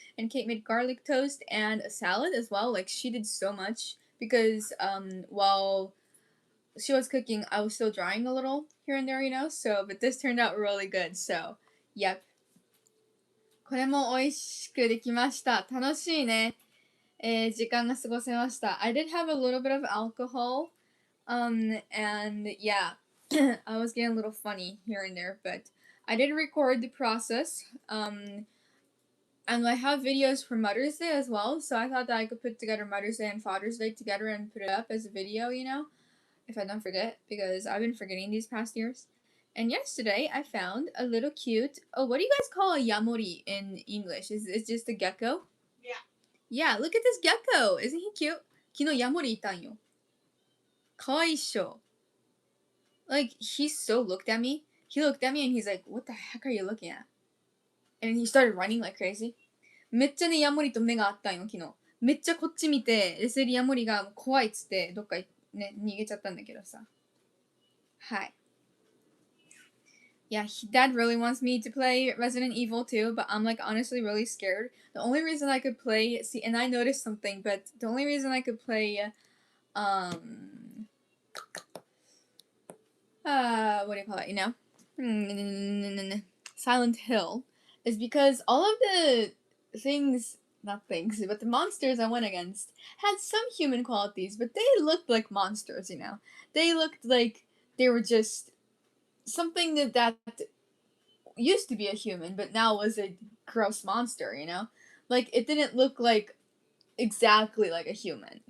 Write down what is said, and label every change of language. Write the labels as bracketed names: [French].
[English] And Kate made garlic toast and a salad as well. Like she did so much because while she was cooking, I was still drawing a little here and there, So, but this turned out really good. So, yep. [Japanese] これも美味しくできました。楽しいね。時間が過ごせました。 [English] I did have a little bit of alcohol. And yeah, I was getting a little funny here and there, but I did record the process. And I have videos for Mother's Day as well, so I thought that I could put together Mother's Day and Father's Day together and put it up as a video, if I don't forget, because I've been forgetting these past years. And yesterday I found a little cute, what do you guys call a yamori in English? Is it just a gecko? Yeah. Yeah, look at this gecko. Isn't he cute? [Japanese] 昨日ヤモリいたんよ。かわいいっしょ。 [English] Like, he so looked at me. He looked at me and he's like, what the heck are you looking at? And he started running like crazy. [Japanese] めっちゃね、ヤモリと目があったんよ、昨日。めっちゃこっち見て、で、それでヤモリが怖いっつって、どっかね、逃げちゃったんだけどさ。はい。 [English] Yeah, Dad really wants me to play Resident Evil 2, but I'm like honestly really scared. The only reason I could play, and I noticed something, but the only reason I could play, what do you call it, Silent Hill, is because all of the things, not things, but the monsters I went against had some human qualities, but they looked like monsters, They looked like they were just something that used to be a human, but now was a gross monster, Like, it didn't look like exactly like a human.